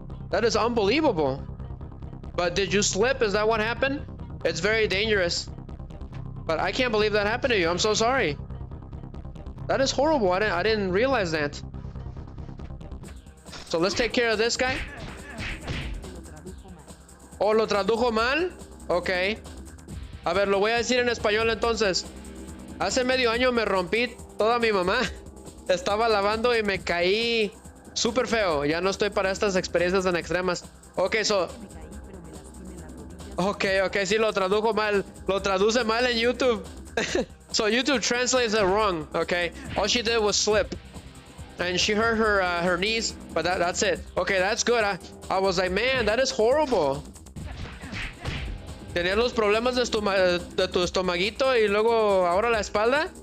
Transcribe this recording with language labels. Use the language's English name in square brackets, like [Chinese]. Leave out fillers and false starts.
[English] That is unbelievable. But did you slip? Is that what happened? It's very dangerous. But I can't believe that happened to you. I'm so sorry. That is horrible. I didn't realize that. So let's take care of this guy. [Spanish] Oh, lo tradujo mal. Ok. A ver, lo voy a decir en español entonces. Hace medio año me rompí toda mi mamá. Estaba lavando y me caí súper feo. Ya no estoy para estas experiencias tan extremas. Ok, so... Ok, sí, lo tradujo mal. Lo traduce mal en YouTube. [English] So YouTube translates it wrong, okay? All she did was slip. And she hurt her knees, but that's it. Okay, that's good. I was like, man, that is horrible. [Spanish] Tenías los problemas de tu estomaguito y luego ahora la espalda.